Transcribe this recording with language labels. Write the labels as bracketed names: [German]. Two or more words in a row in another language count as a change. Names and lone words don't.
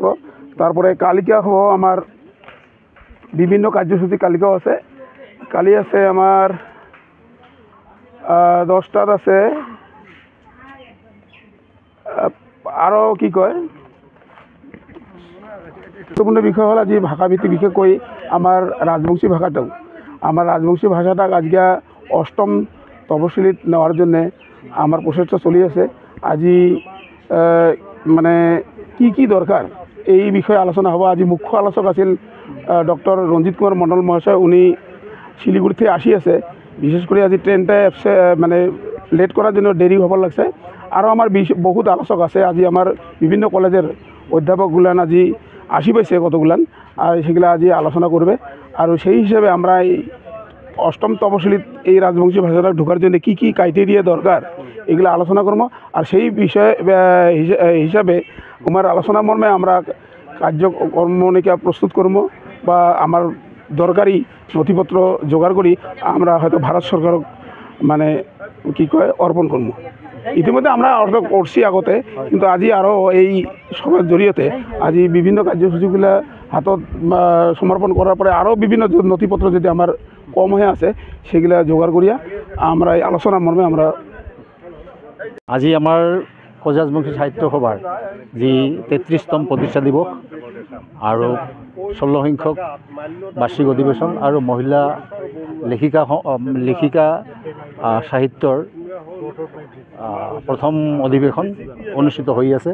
[Rangpuri] তারপরে কালিকা হব আমার বিভিন্ন কার্যসূচি কালিকাও আছে। কালি আছে আমার 10টাত আছে আরও কি কয় গুরুত্বপূর্ণ বিষয় হল আজি ভাষাভিত্তিক বিশেষকৈ আমার রাজবংশী ভাষাটাও আমার রাজবংশী ভাষাটাক আজকে 8ম তপশিলিত নেওয়ার জন্যে আমার প্রচেষ্টা চলি আছে। আজি মানে কি দরকার এই বিষয়ে আলোচনা হব। আজি মুখ্য আলোচক আছিল ডক্টর রঞ্জিত কুমার মণ্ডল মহাশয়। উনি শিলিগুড়ি থেকে আসি আছে। বিশেষ করে আজি ট্রেনটা মানে লেট করার জন্য দেরি হব লাগছে। আরও আমার বহুত আলোচক আছে। আজি আমার বিভিন্ন কলেজের অধ্যাপকগুলান আজি আসি পাইছে কতগুলান, আর সেগুলা আজি আলোচনা করবে। আর সেই হিসাবে আমরা এই 8ম তপশিলিত এই রাজবংশী ভাষাটা ঢোকার জন্য কি ক্রাইটেরিয়া দরকার এগুলো আলোচনা করবো। আর সেই বিষয় হিসাবে আমার আলোচনা মর্মে আমরা কার্যক্রমণিকা প্রস্তুত করবো বা আমার দরকারি নথিপত্র জোগাড় করি আমরা হয়তো ভারত সরকারক মানে কি কয় অর্পণ করবো। ইতিমধ্যে আমরা অর্ডার করছি আগতে, কিন্তু আজি আরও এই সভার জড়িয়তে আজি বিভিন্ন কার্যসূচিগুলো হাতত সমর্পণ করার পরে আরও বিভিন্ন নথিপত্র যদি আমার কম হয়ে আছে সেগুলা জোগাড় করিয়া আমরা এই আলোচনা মর্মে আমরা [Assamese] আজি আমাৰ কোচৰাজবংশী সাহিত্য সভাৰ যি 33তম প্ৰতিষ্ঠা দিৱস আৰু 16 সংখ্যক বাৰ্ষিক অধিৱেশন আৰু মহিলা লেখিকা সাহিত্যৰ প্ৰথম অধিৱেশন অনুষ্ঠিত হৈ আছে।